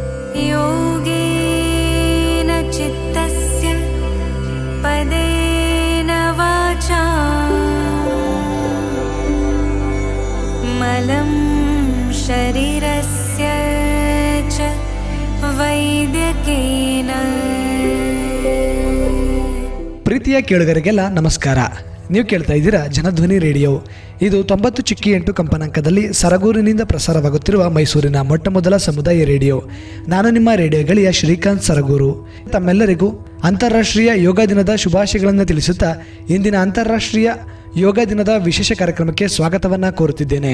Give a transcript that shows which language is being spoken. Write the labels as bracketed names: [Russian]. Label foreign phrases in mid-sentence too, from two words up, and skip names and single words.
[Sanskrit] योगेन चित्तस्य पदेन वाचा मलं शरीरस्य च वैद्यकेन. [Kannada] ಪ್ರೀತಿಯ ಕೇಳುಗರಿಗೆಲ್ಲ ನಮಸ್ಕಾರ. ನೀವು ಕೇಳ್ತಾ ಇದ್ದೀರಾ ಜನಧ್ವನಿ ರೇಡಿಯೋ. ಇದು 90.8 ಕಂಪನಾಂಕದಲ್ಲಿ ಸರಗೂರಿನಿಂದ ಪ್ರಸಾರವಾಗುತ್ತಿರುವ ಮೈಸೂರಿನ ಮೊಟ್ಟಮೊದಲ ಸಮುದಾಯ ರೇಡಿಯೋ. ನಾನು ನಿಮ್ಮ ರೇಡಿಯೋ ಗೆಳೆಯ ಶ್ರೀಕಾಂತ್ ಸರಗೂರು. ತಮ್ಮೆಲ್ಲರಿಗೂ ಅಂತಾರಾಷ್ಟ್ರೀಯ ಯೋಗ ದಿನದ ಶುಭಾಶಯಗಳನ್ನು ತಿಳಿಸುತ್ತಾ ಇಂದಿನ ಅಂತಾರಾಷ್ಟ್ರೀಯ ಯೋಗ ದಿನದ ವಿಶೇಷ ಕಾರ್ಯಕ್ರಮಕ್ಕೆ ಸ್ವಾಗತವನ್ನು ಕೋರುತ್ತಿದ್ದೇನೆ.